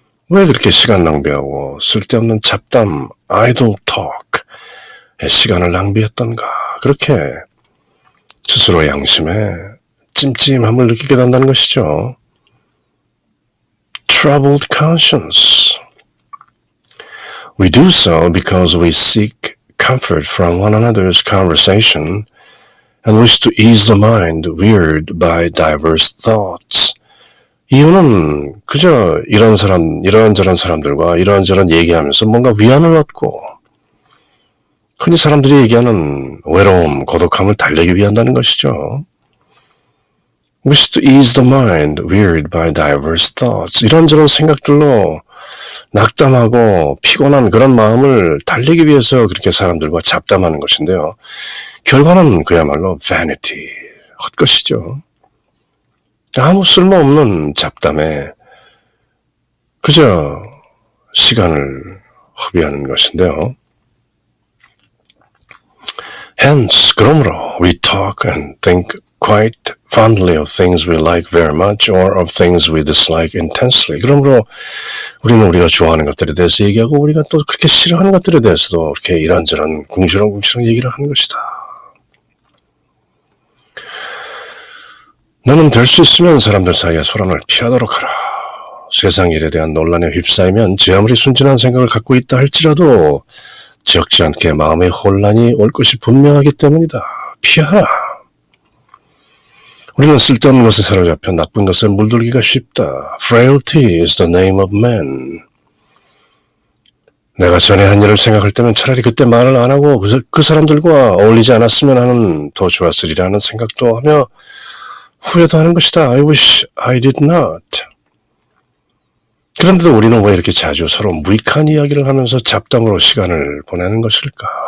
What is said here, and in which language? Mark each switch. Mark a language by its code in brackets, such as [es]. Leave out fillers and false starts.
[ko] 왜 그렇게 시간 낭비하고 쓸데없는 잡담, [en] idle talk [ko] 에 시간을 낭비했던가. 그렇게 스스로의 양심에 찜찜함을 느끼게 된다는 것이죠. [en] Troubled conscience. We do so because we seek comfort from one another's conversation and wish to ease the mind wearied by diverse thoughts. [ko] 이유는 그저 이런저런 사람들과 이런저런 얘기하면서 뭔가 위안을 얻고 흔히 사람들이 얘기하는 외로움, 고독함을 달래기 위한다는 것이죠. [en] Wish to ease the mind wearied by diverse thoughts. [ko] 이런저런 생각들로 낙담하고 피곤한 그런 마음을 달래기 위해서 그렇게 사람들과 잡담하는 것인데요. 결과는 그야말로 vanity, 헛것이죠. 아무 쓸모없는 잡담에 그저 시간을 허비하는 것인데요. [en] Hence, [ko] 그러므로 [en] we talk and think quite fondly of things we like very much or of things we dislike intensely. [ko] 그러므로 우리는 우리가 좋아하는 것들에 대해서 얘기하고 우리가 또 그렇게 싫어하는 것들에 대해서도 이렇게 이런저런 궁시렁궁시렁 얘기를 하는 것이다. 너는 될 수 있으면 사람들 사이에 소란을 피하도록 하라. 세상 일에 대한 논란에 휩싸이면 제 아무리 순진한 생각을 갖고 있다 할지라도 적지 않게 마음의 혼란이 올 것이 분명하기 때문이다. 피하라. 우리는 쓸데없는 것에 사로잡혀 나쁜 것에 물들기가 쉽다. [en] Frailty is the name of man. [ko] 내가 전에 한 일을 생각할 때면 차라리 그때 말을 안 하고 그 사람들과 어울리지 않았으면 하는 더 좋았으리라는 생각도 하며 후회도 하는 것이다. [en] I wish I did not. [ko] 그런데도 우리는 왜 이렇게 자주 서로 무익한 이야기를 하면서 잡담으로 시간을 보내는 것일까?